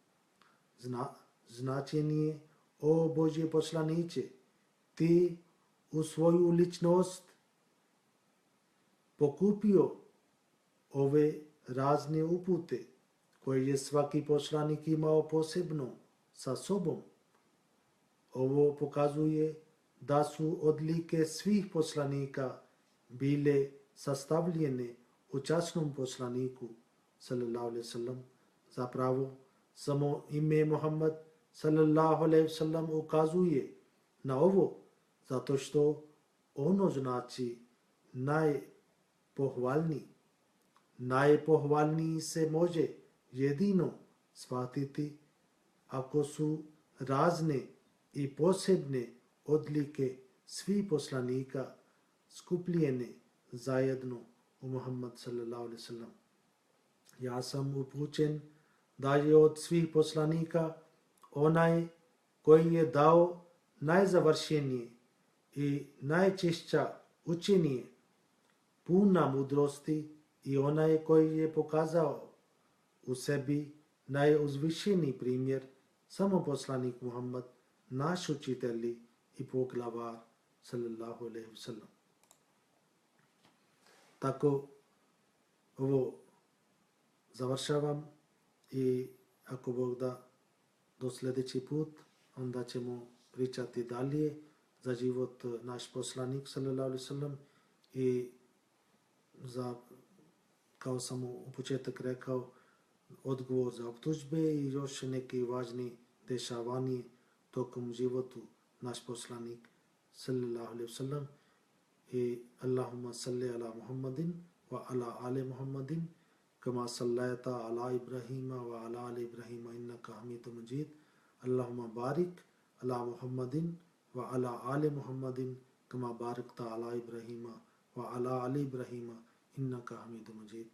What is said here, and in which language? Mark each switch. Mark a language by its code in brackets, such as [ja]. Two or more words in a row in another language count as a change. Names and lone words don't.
[bs] Značenje: o Božje poslaniće, ti u svoju ličnost pokupio ove razne upute koje je svaki poslanik imao posebno sa sobom. Ovo pokazuje da su odlike svih poslanika bile sastavljene u časnom poslaniku [ar] صلى الله عليه وسلم. [bs] Zapravo samo ime Muhammad [ar] صلى الله عليه وسلم [bs] ukazuje na ovo, zato što ono znači najpohvalniji. Najpohvalniji se može jedino shvatiti ako su razne i posebne odlike svih poslanika skupljene zajedno u Muhammad [ar] صلى الله عليه وسلم. [bs] Ja sam upućen da je od svih poslanika onaj koji je dao najzavršenije i najčišća učenje, puna mudrosti, i onaj koji je pokazao u sebi najuzvišeniji primjer, samo poslanik Muhammad, naš učitelj i poglavar [ar] صلى الله عليه وسلم. [bs] Tako ovo završavam i ako Bog da do sljedeći put, onda ćemo pričati dalje za život naš poslanik [ar] صلى الله عليه وسلم [bs] i za, kao sam u početak rekao, odgovor za optužbe i još neki važni dešavanje tokom životu naš poslanik [ar] صلى الله عليه وسلم. I اللهم صل على محمد وعلى آل محمد كما صليت على إبراهيم وعلى آل إبراهيم إنك حميد مجيد. اللهم بارك على محمد وعلى آل محمد كما باركت على إبراهيم وعلى آل إبراهيم إنك حميد مجيد.